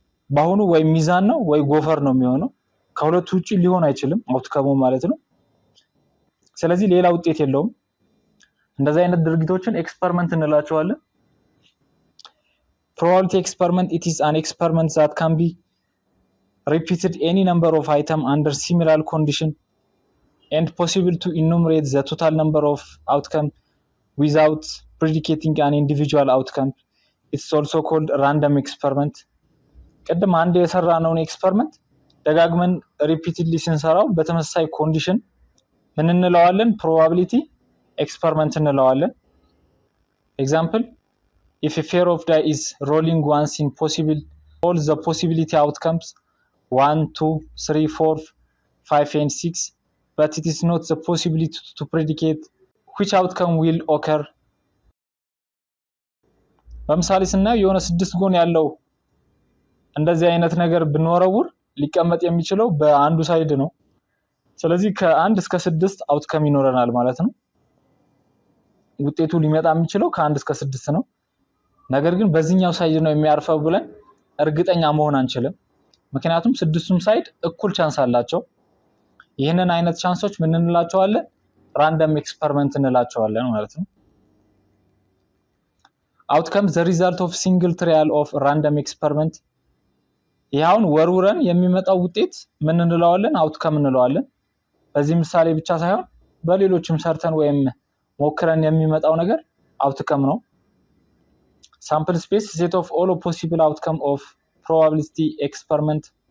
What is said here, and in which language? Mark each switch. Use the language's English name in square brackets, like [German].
[Amharic] ባሁኑ ወይ ሚዛን ነው ወይ ጎፈር ነው የሚሆነው። ከሁለቱ ውጪ ሊሆን አይችልም አውትካሙ ማለት ነው። ስለዚህ ሌላ ውጤት የለውም። እንደዛ አይነት ድርጊቶችን ኤክስፐሪመንት እንላቸዋለን። [English] Probability experiment it is an experiment that can be repeated any number of items under similar condition and possible to enumerate the total number of outcome without predicating an individual outcome. It's also called random experiment. [Amharic] ቀደም አንድ የሰራነውን ኤክስፐሪመንት ደጋግመን ሪፒቲድሊ ስንሰራው በተመሳሳይ ኮንዲሽን ምን እንለዋለን? ፕሮባቢሊቲ ኤክስፐሪመንት እንለዋለን። [English] ኤግዛምፕል if a pair of die is rolling once in possible all the possibility outcomes 1 2 3 4 5 and 6 but it is not the possibility to predicate which outcome will occur. [Amharic] በምሳሌ ስናየው የሆነ 6 ጎን ያለው እንደዚህ አይነት ነገር ብንወረውር ሊቀመጥ የሚችለው በአንዱ ሳይድ ነው። ስለዚህ ከ1 እስከ 6 አውትካም ይኖረናል ማለት ነው። ውጤቱ ሊመጣ የሚችለው ከ1 እስከ 6 ነው። ነገር ግን በዚህኛው ሳይድ ነው የሚያርፈው ብለን እርግጠኛ መሆን አንችልም። ምክንያቱም 6ቱም ሳይድ እኩል ቻንስ አላቸው። ይህንን አይነት ቻንሶች ምን እንላቸዋለን? ራንደም ኤክስፐሪመንት እንላቸዋለን ማለት ነው። [English] outcome the result of single trial of random experiment. [Amharic] ይሄውን ወርውረን የሚመጣው ውጤት ምን እንለዋለን? አውትካም እንለዋለን። በዚህ ምሳሌ ብቻ ሳይሆን በሌሎችም ሰርተን ወይም ሞክረን የሚመጣው ነገር አውትካም ነው። [English] sample space set of all possible outcome of probability experiment.